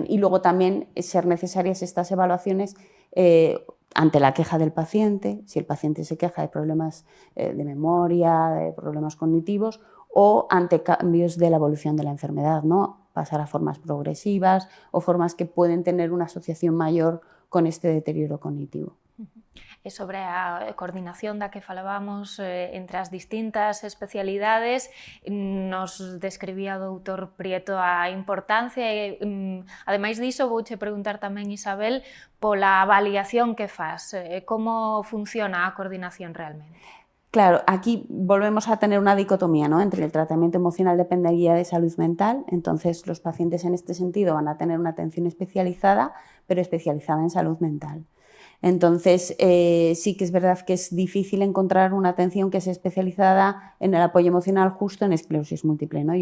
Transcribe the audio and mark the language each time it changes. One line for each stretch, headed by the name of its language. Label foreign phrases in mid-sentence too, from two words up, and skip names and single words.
Spanish: Y luego también ser necesarias estas evaluaciones ante la queja del paciente, si el paciente se queja de problemas de memoria, de problemas cognitivos, o ante cambios de la evolución de la enfermedad, ¿no? Pasar a formas progresivas o formas que pueden tener una asociación mayor con este deterioro cognitivo.
Galician: E sobre a coordinación da que falábamos entre as distintas especialidades, nos describía o doutor Prieto a importancia e, ademais diso, vouche preguntar tamén, Isabel, pola avaliación que faz, como funciona a coordinación realmente?
Spanish: Claro, aquí volvemos a tener una dicotomía, ¿no? Entre el tratamiento emocional dependencia de salud mental, entonces los pacientes en este sentido van a tener una atención especializada, pero especializada en salud mental. Entonces, sí que es verdad que es difícil encontrar una atención que sea especializada en el apoyo emocional justo en esclerosis múltiple, ¿no?